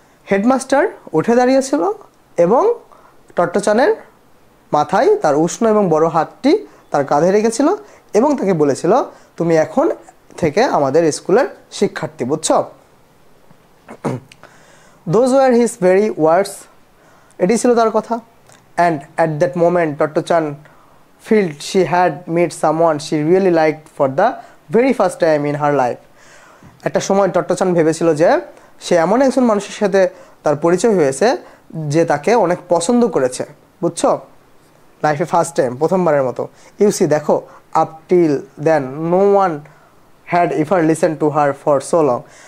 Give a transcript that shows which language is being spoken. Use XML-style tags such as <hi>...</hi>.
<bn>Headmaster উঠে দাঁড়িয়েছিল এবং টট্টচানের মাথায় তার উষ্ণ এবং বড় হাতটি তার কাঁধে রেখেছিল এবং তাকে বলেছিল, তুমি এখন থেকে আমাদের স্কুলের শিক্ষার্থী, বুঝছো?</bn> <en>Those were his very words.</en> <bn>এটি ছিল তার কথা।</bn> <en>And at that moment Tottochan felt she had met someone she really liked for the very first time in her life.</en> <bn>একটা সময় টট্টচান ভেবেছিল যে সে এমন একজন মানুষের সাথে তার পরিচয় হয়েছে যে তাকে অনেক পছন্দ করেছে, বুঝছো?</bn> <en>লাইফে first time,</en> <bn>প্রথমবারের মতো।</bn> <en>you see</en> <bn>দেখো,</bn> <en>Up till then no one had ever listen to her for so long.</en>